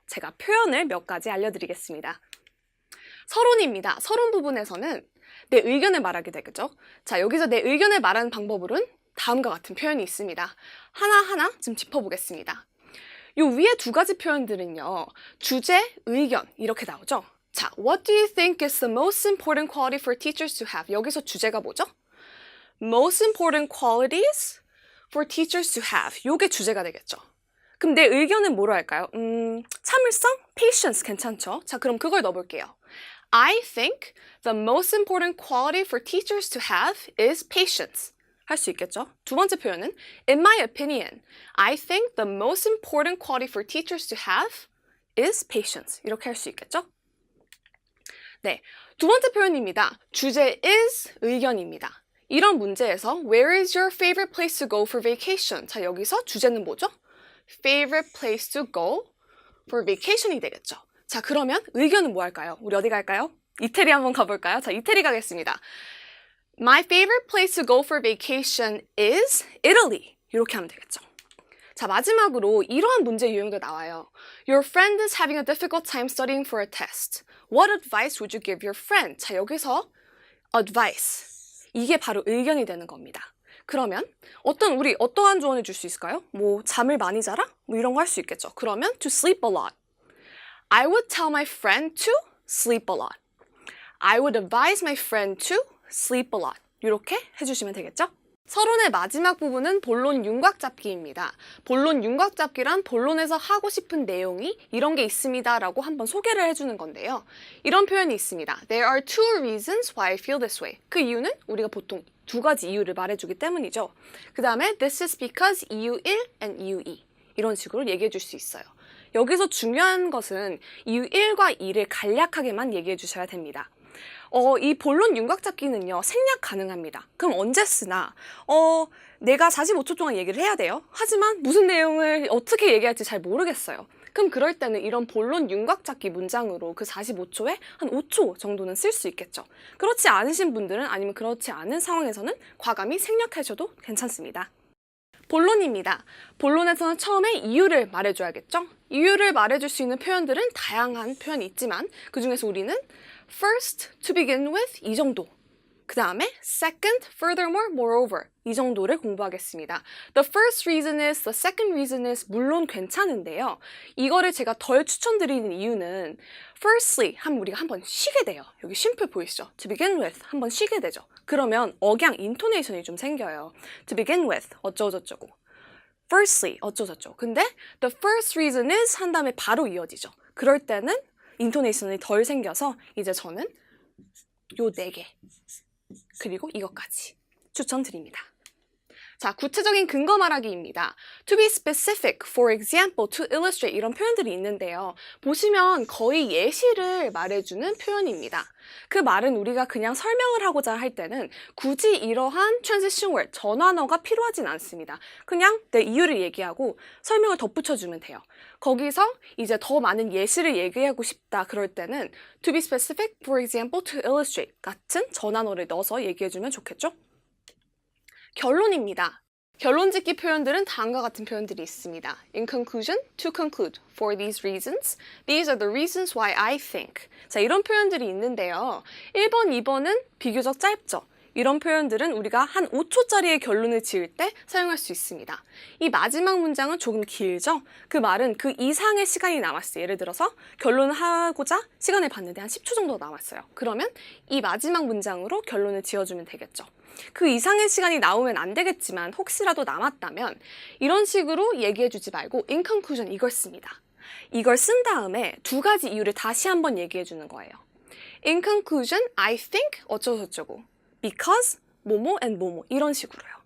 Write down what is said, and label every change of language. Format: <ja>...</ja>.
<ko>제가 표현을 몇 가지 알려드리겠습니다. 서론입니다. 서론 부분에서는 내 의견을 말하게 되겠죠? 자, 여기서 내 의견을 말하는 방법으로는 다음과 같은 표현이 있습니다. 하나하나 좀 짚어보겠습니다. 요 위에 두 가지 표현들은요. 주제, 의견 이렇게 나오죠? 자,</ko> <en>what do you think is the most important quality for teachers to have?</en> <ko>여기서 주제가 뭐죠?</ko> <en>Most important qualities for teachers to have.</en> <ko>요게 주제가 되겠죠. 그럼 내 의견은 뭐로 할까요? 참을성? patience 괜찮죠? 자, 그럼 그걸 넣어볼게요.</ko> <en>I think the most important quality for teachers to have is patience.</en> <ko>할 수 있겠죠? 두 번째 표현은</ko> <en>in my opinion, I think the most important quality for teachers to have is patience.</en> <ko>이렇게 할 수 있겠죠? 네, 두 번째 표현입니다. 주제 is 의견입니다. 이런 문제에서</ko> <en>Where is your favorite place to go for vacation?</en> <ko>자, 여기서 주제는 뭐죠?</ko> <en>Favorite place to go for vacation이</en> <ko>되겠죠. 자, 그러면 의견은 뭐 할까요? 우리 어디 갈까요? 이태리 한번 가볼까요? 자, 이태리 가겠습니다.</ko> <en>My favorite place to go for vacation is Italy.</en> <ko>이렇게 하면 되겠죠. 자, 마지막으로 이러한 문제 유형도 나와요.</ko> <en>Your friend is having a difficult time studying for a test. What advice would you give your friend?</en> <ko>자, 여기서 advice. 이게 바로 의견이 되는 겁니다. 그러면 우리 어떠한 조언을 줄 수 있을까요? 뭐 잠을 많이 자라? 뭐 이런 거 할 수 있겠죠. 그러면</ko> <en>to sleep a lot. I would tell my friend to sleep a lot. I would advise my friend to sleep a lot.</en> <ko>이렇게 해주시면 되겠죠? 서론의 마지막 부분은 본론 윤곽 잡기입니다. 본론 윤곽 잡기란 본론에서 하고 싶은 내용이 이런 게 있습니다 라고 한번 소개를 해주는 건데요. 이런 표현이 있습니다.</ko> <en>There are two reasons why I feel this way.</en> <ko>그 이유는 우리가 보통 두 가지 이유를 말해주기 때문이죠. 그 다음에</ko> <en>This is because</en> <ko>이유 1 and 이유 2 이런 식으로 얘기해 줄 수 있어요. 여기서 중요한 것은 이유 1과 2를 간략하게만 얘기해 주셔야 됩니다. 이 본론 윤곽 잡기는요, 생략 가능합니다. 그럼 언제 쓰나? 내가 45초 동안 얘기를 해야 돼요. 하지만 무슨 내용을 어떻게 얘기할지 잘 모르겠어요. 그럼 그럴 때는 이런 본론 윤곽 잡기 문장으로 그 45초에 한 5초 정도는 쓸 수 있겠죠. 그렇지 않으신 분들은 아니면 그렇지 않은 상황에서는 과감히 생략하셔도 괜찮습니다. 본론입니다. 본론에서는 처음에 이유를 말해줘야겠죠? 이유를 말해줄 수 있는 표현들은 다양한 표현이 있지만 그 중에서 우리는 first,</ko> <en>to begin with</en> <ko>이 정도, 그 다음에 second, furthermore, moreover 이 정도를 공부하겠습니다.</ko> <en>The first reason is, the second reason is</en> <ko>물론 괜찮은데요. 이거를 제가 덜 추천드리는 이유는 firstly 하면 우리가 한번 쉬게 돼요. 여기 쉼표 보이시죠?</ko> <en>To begin with</en> <ko>한번 쉬게 되죠. 그러면 억양, 인토네이션이 좀 생겨요.</ko> <en>To begin with</en> <ko>어쩌고저쩌고,</ko> <en>firstly 어쩌고저쩌고.</en> <ko>근데</ko> <en>the first reason is</en> <ko>한 다음에 바로 이어지죠. 그럴 때는 인토네이션이 덜 생겨서 이제 저는 요 4개 그리고 이것까지 추천드립니다. 자, 구체적인 근거 말하기입니다.</ko> <en>To be specific, for example, to illustrate</en> <ko>이런 표현들이 있는데요. 보시면 거의 예시를 말해주는 표현입니다. 그 말은 우리가 그냥 설명을 하고자 할 때는 굳이 이러한 transition word, 전환어가 필요하진 않습니다. 그냥 내 이유를 얘기하고 설명을 덧붙여주면 돼요. 거기서 이제 더 많은 예시를 얘기하고 싶다 그럴 때는</ko> <en>to be specific, for example, to illustrate</en> <ko>같은 전환어를 넣어서 얘기해주면 좋겠죠? 결론입니다. 결론 짓기 표현들은 다음과 같은 표현들이 있습니다.</ko> <en>In conclusion, to conclude, for these reasons, these are the reasons why I think.</en> <ko>자, 이런 표현들이 있는데요. 1번, 2번은 비교적 짧죠. 이런 표현들은 우리가 한 5초짜리의 결론을 지을 때 사용할 수 있습니다. 이 마지막 문장은 조금 길죠? 그 말은 그 이상의 시간이 남았어요. 예를 들어서 결론을 하고자 시간을 봤는데 한 10초 정도 남았어요. 그러면 이 마지막 문장으로 결론을 지어주면 되겠죠. 그 이상의 시간이 나오면 안 되겠지만 혹시라도 남았다면 이런 식으로 얘기해주지 말고</ko> <en>in conclusion</en> <ko>이걸 씁니다. 이걸 쓴 다음에 두 가지 이유를 다시 한번 얘기해주는 거예요.</ko> <en>In conclusion, I think 어쩌고저쩌고 because 뭐뭐 and 뭐뭐</en> <ko>이런 식으로요.</ko>